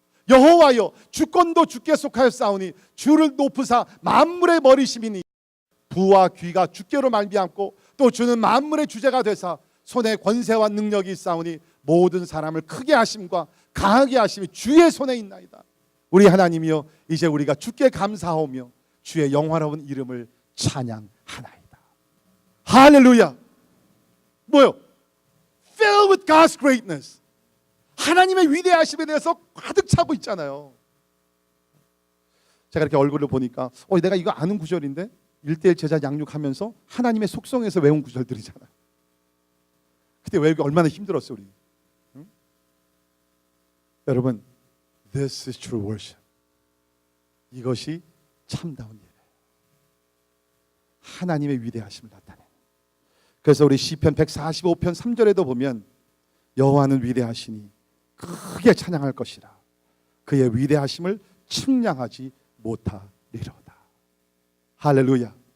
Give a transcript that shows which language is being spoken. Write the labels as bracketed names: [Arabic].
[Korean] 여호와여, 주권도 주께 속하여 싸우니 주를 높으사 만물의 머리심이니 부와 귀가 주께로 말미암고 또 주는 만물의 주제가 되사 손에 권세와 능력이 있사오니 모든 사람을 크게 하심과 강하게 하심이 주의 손에 있나이다. 우리 하나님이여, 이제 우리가 주께 감사하오며 주의 영화로운 이름을 찬양하나이다. 할렐루야. 뭐요? [English] Filled with God's greatness. [Korean] 하나님의 위대하심에 대해서 가득 차고 있잖아요. 제가 이렇게 얼굴을 보니까 내가 이거 아는 구절인데 1:1 제자 양육하면서 하나님의 속성에서 외운 구절들이잖아요. 그때 외우기 얼마나 힘들었어요, 우리. 응? 여러분, [English] This is true worship. [Korean] 이것이 참다운 예배예요. 하나님의 위대하심을 나타내는. 그래서 우리 시편 145편 3절에도 보면 여호와는 위대하시니 크게 찬양할 것이라. 그의 위대하심을 측량하지 못하리로다. 할렐루야.